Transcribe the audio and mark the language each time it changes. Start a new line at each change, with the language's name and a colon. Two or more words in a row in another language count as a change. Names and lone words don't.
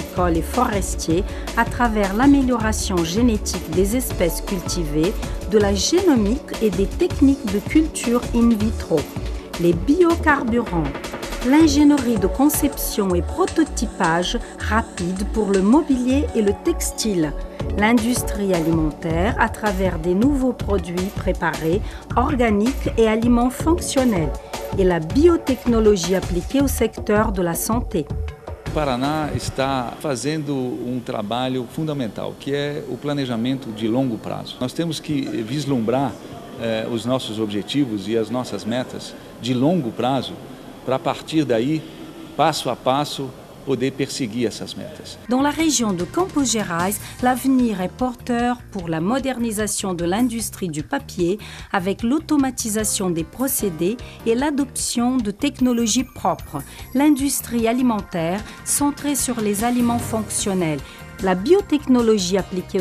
French: et forestier à travers l'amélioration génétique des espèces cultivées, de la génomique et des techniques de culture in vitro, les biocarburants, l'ingénierie de conception et prototypage rapide pour le mobilier et le textile, l'industrie alimentaire à travers des nouveaux produits préparés, organiques et aliments fonctionnels, et la biotechnologie appliquée au secteur de la santé.
Portuguese: O Paraná está fazendo trabalho fundamental, que é o planejamento de longo prazo. Nós temos que vislumbrar os nossos objetivos e as nossas metas de longo prazo para, a partir daí, passo a passo, poder perseguir essas metas.
French: Dans la région de Campos Gerais, l'avenir est porteur pour la modernisation de l'industrie du papier avec l'automatisation des procédés et l'adoption de technologies propres, l'industrie alimentaire centrée sur les aliments fonctionnels, la biotechnologie appliquée